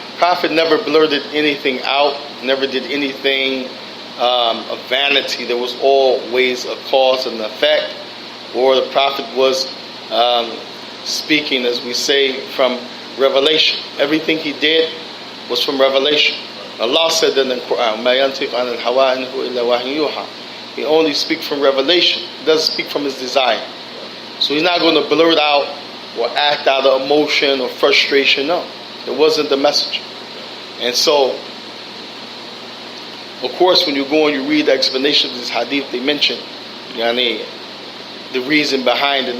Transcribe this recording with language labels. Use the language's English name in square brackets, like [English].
[English] Prophet never blurted anything out. Never did anything of vanity. There was always a cause and effect, or the Prophet was speaking, as we say, from revelation. Everything he did was from revelation. Allah said that in the Quran, [Arabic] مَا يَنْتِقُ عَنِ الْهَوَىٰ إِنْ هُوَ إِلَّا وَحْيٌ يُوحَىٰ. [English] He only speaks from revelation. He doesn't speak from his desire. So he's not going to blurt out or act out of emotion or frustration. No, it wasn't the message. And so, of course, when you go and you read the explanation of this hadith, they mention the reason behind it.